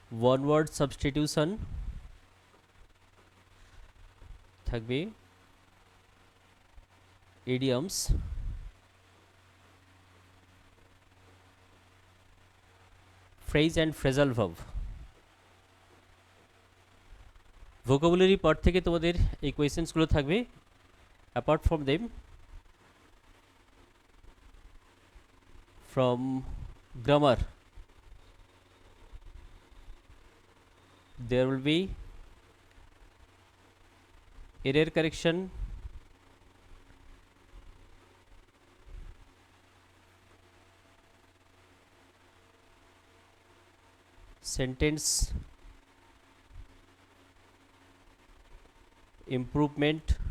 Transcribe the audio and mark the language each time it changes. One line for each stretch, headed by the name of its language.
English: one word substitution থাকবে, idioms, phrase and phrasal verb.
Bangla: Vocabulary part থেকে তোমাদের এই কোয়েশ্চেন্সগুলো থাকবে।
English: Apart from them, from grammar, there will be error correction, sentence improvement.